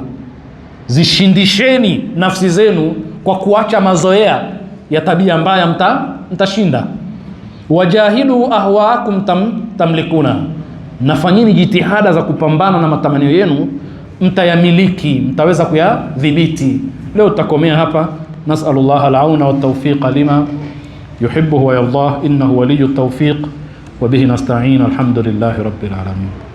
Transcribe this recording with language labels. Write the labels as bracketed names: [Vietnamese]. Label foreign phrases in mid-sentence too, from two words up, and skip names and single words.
[Swahili] Zishindisheni nafsi zenu kwa kuacha mazoea ya tabia mbaya, mtashinda. [Arabic] وجاهدوا أهواءكم تملكون. [Swahili] Nafanyeni jitihada za kupambana na matamanio yenu, mtayamiliki, mtaweza kuyadhibiti. Leo tutakomea hapa. [Arabic] نسأل الله العون والتوفيق لما يحب ويرضاه إنه ولي التوفيق. وبه نستعين الحمد لله رب العالمين.